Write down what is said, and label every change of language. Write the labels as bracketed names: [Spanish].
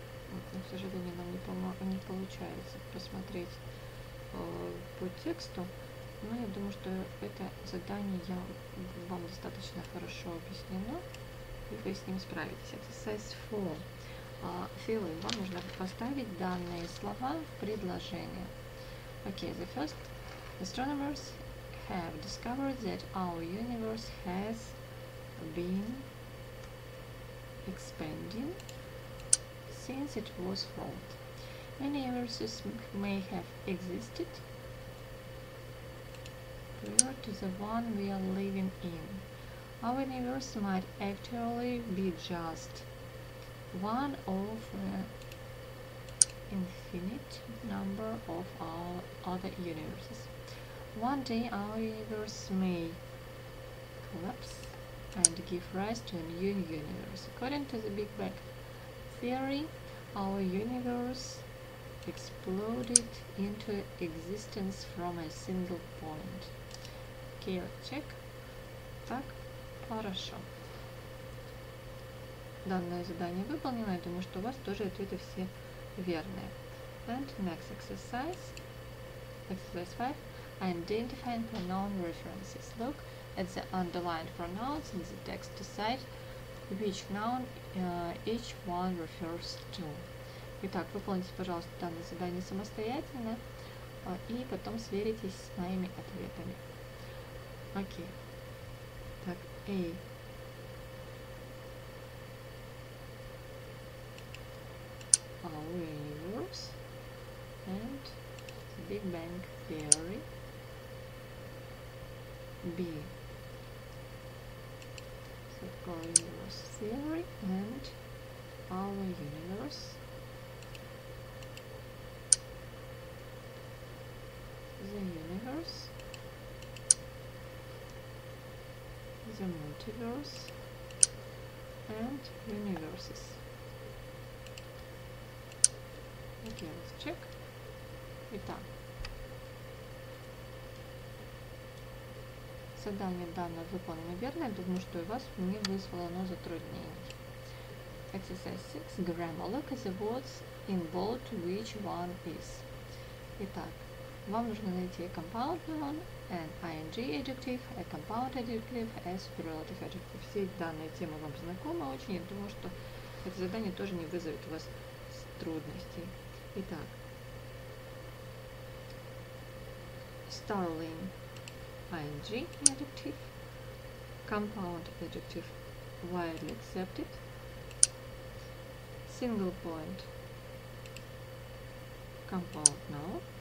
[Russian] Вот, но, к сожалению, нам не получается посмотреть по тексту. Но я думаю, что это задание вам достаточно хорошо объяснено, и вы с ним справитесь. [English] Exercise 4. Fill in. [Russian] Вам нужно поставить данные слова в предложение. [English] Okay, the first, astronomers have discovered that our universe has been expanding since it was formed. Many universes may have existed prior to the one we are living in. Our universe might actually be just one of an infinite number of our other universes. One day our universe may collapse and give rise to a new universe. According to the Big Bang theory, our universe exploded into existence from a single point. Okay, let's check. [Russian] Так, хорошо. Данное задание выполнено. Я думаю, что у вас тоже ответы все верные. [English] And next exercise. Exercise 5. Identifying pronoun references. Look at the underlined pronouns in the text. Decide which noun each one refers to. [Russian] Итак, выполните, пожалуйста, данное задание самостоятельно и потом сверитесь с моими ответами. Окей. Так, A. [English] Our universe and the Big Bang theory. B. Cyclical universe theory and our universe. The universe. The multiverse and universes. Okay, let's check. [Russian] Итак, задание данное выполнено верно. Я думаю, что и вас не вызвало оно затруднений. [English] Exercise 6. Grammar. Look at the words in bold which one is. [Russian] Итак, вам нужно найти [English] a compound noun, an ing adjective, a compound adjective, a superlative adjective. [Russian] Все данные темы вам знакомы очень. Я думаю, что это задание тоже не вызовет у вас трудностей. Итак, [English] starling ing adjective, compound adjective widely accepted. Single point compound no.